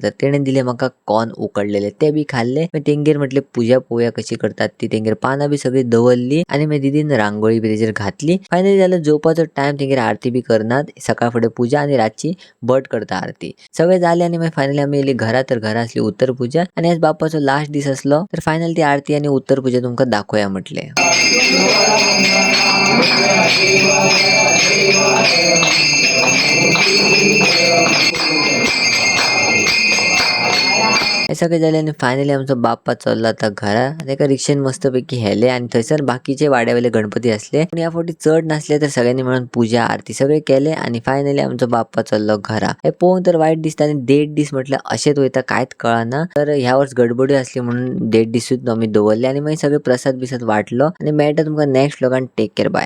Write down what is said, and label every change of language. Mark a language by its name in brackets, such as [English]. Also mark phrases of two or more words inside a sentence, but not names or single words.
[Konkani] तर तेणें दिले म्हाका कॉर्न उकडलेले, ते बी खाल्ले. मागीर तेंगेर म्हटले पूजा पोवया कशी करतात ती. तेंगेर पानां बी सगळी दवरली आणि मागीर दिदीन रांगोळी बी तेजेर घातली. फायनली जालें जेवपाचो टायम. तेंगेर आरती बी करनात. सकाळ फुडें पूजा आणि रातची भट करता आरती. सगळे जाले आणि मागीर फायनली आमी येयली घरा. तर घरा असली उत्तर पूजा आणि आज बाप्पाचो लास्ट दीस असलो. तर फायनल ती आरती आणि उत्तर पूजा तुमका दाखवूया म्हटले. हे सगळे झाले आणि फायनली आमचा बाप्पा चालला आता घरा आणि एका रिक्षेन मस्तपैकी हेले आणि थंयसर बाकीचे वाड्यावयले गणपती असले पण या फावटी चढ नसले. तर सगळ्यांनी मिळून पूजा आरती सगळे केले आणि फायनली आमचा बाप्पा चाललो घरा. [Marathi] हे पोहून तर वाईट दिसतं आणि 1.5 दीस म्हटलं असेच वयता कायच कळना. [Konkani] तर ह्या वर्ष गडबडी असली म्हणून 1.5 दीस आम्ही दवरले आणि मग सगळे प्रसाद बिसाद वाटलो आणि मेळटा तुमका [English] next vlogan. take care, bye.